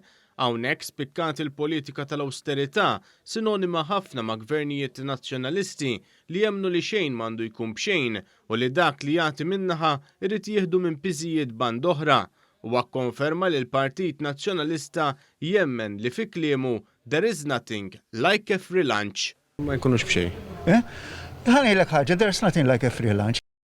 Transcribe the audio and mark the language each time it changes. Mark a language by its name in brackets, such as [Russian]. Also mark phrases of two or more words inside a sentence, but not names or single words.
[Maltese] Hawnhekk spikkat il-politika tal-awsterità sinonima ħafna ma' gvernijiet nazzjonalisti li jemmnu li xejn m'għandu jkun b'xejn u li dak li jagħti minnaħa irid jieħdu minn piżijiet band oħra. U akkonferma li l-Partit Nazzjonalista jemmen li fi kliemu [English] there is nothing like a free lunch. [Maltese] Ma jkunux b'xejn. Ħanejlek ħaġa, [English] there's nothing like a free lunch.